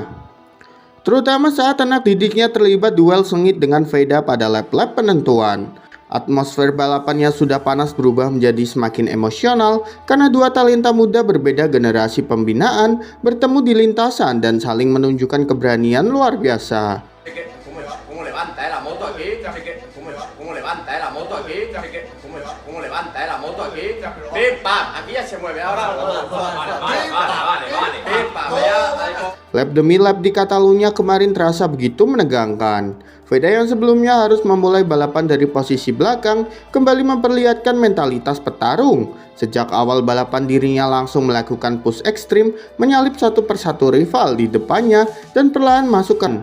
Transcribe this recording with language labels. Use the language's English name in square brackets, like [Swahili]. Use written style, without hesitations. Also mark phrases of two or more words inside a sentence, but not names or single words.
[Indonesian] Terutama saat anak didiknya terlibat duel sengit dengan Veda pada lap-lap penentuan. Atmosfer balapannya sudah panas berubah menjadi semakin emosional karena dua talenta muda berbeda generasi pembinaan bertemu di lintasan dan saling menunjukkan keberanian luar biasa. [Spanish] Cómo levanta la moto aquí, cómo levanta la moto aquí, cómo levanta la moto aquí, Pip, pam, aquí ya se mueve ahora. Vale, Pip, pam, ya. [Indonesian] Lap demi lap di Catalunya kemarin terasa begitu menegangkan. Veda yang sebelumnya harus memulai balapan dari posisi belakang kembali memperlihatkan mentalitas petarung. Sejak awal balapan dirinya langsung melakukan push ekstrim, menyalip satu persatu rival di depannya dan perlahan masukkan.